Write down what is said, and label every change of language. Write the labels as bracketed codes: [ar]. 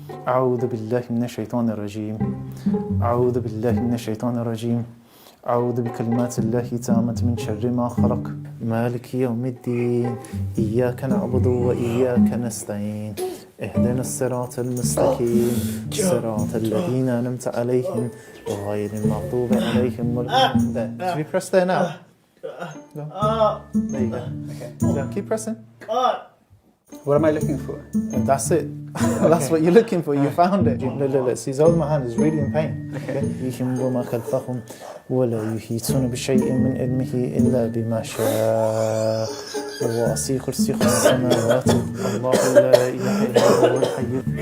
[ar] أعوذ بالله من الشيطان الرجيم أعوذ بالله من الشيطان الرجيم أعوذ بكلمات الله تامة من شر ما خلق مالك يوم الدين إياك نعبد وإياك نستعين اهدنا الصراط المستقيم صراط الذين أنعمت عليهم غير المغضوب عليهم ولا الضالين. [en] Should we press there now? No. There you go. Okay. So keep pressing. What am I looking for? And that's it. That's what you're looking for. You found it. Look. See, he's holding my hand. He's really in pain. Okay. [ar] وما خلفهم ولا يحيطون بشيء من علمه إلا بما شاء ووسع كرسيه السماوات الله لا إله إلا هو الحي.